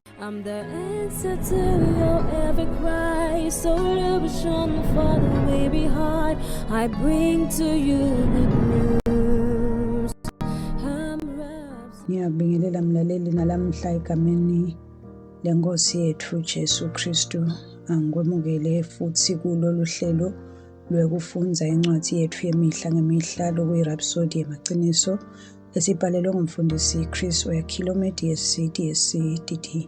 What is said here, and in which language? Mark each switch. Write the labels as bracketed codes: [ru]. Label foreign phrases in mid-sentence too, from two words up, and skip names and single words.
[en] I'm the answer to your every cry. Solution for the weary heart. I bring to you good news. [ss] Ngiyabingelela mlaleli nalamhla egameni lenkosi yethu Jesu Kristu. Angikwemukele futhi kulolu hlelo lwekufunza incwadi yethu yemihla ngemihla lokuyi-Rhapsody yamaqiniso esibhalelwe ngumfundisi Chris Oyakhilome DSC.